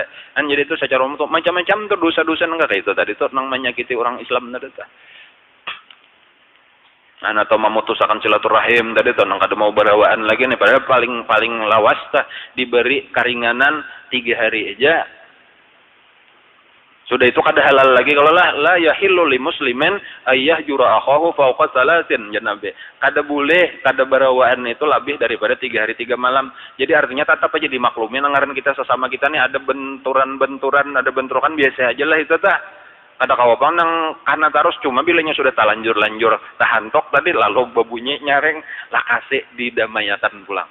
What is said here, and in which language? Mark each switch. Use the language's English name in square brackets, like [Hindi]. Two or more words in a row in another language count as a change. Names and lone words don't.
[Banjar] Kan jadi itu secara umum tuh macam-macam tuh dosa-dosa enggak kayak itu tadi tuh nang menyakiti orang Islam tadi tuh. Atau memutuskan silaturahim tadi tuh nang kada mau berawaan lagi nih, padahal paling lawas tah diberi keringanan 3 hari aja. Sudah itu kada halal lagi kalau [Arabic] لا يحل لمسلم أن يهجر أخاه فوق ثلاث [Banjar] ya Nabi. Kada boleh kada berawaan itu lebih daripada 3 hari 3 malam. Jadi artinya tetap aja dimaklumin anggaran kita sesama kita nih ada benturan-benturan, ada bentrokan biasa aja lah itu tah. Kada kawabang nang karena terus cuma bilanya sudah talanjur-lanjur tahantok tadi lalu babunyi nyareng lah kasih didamaikan pulang.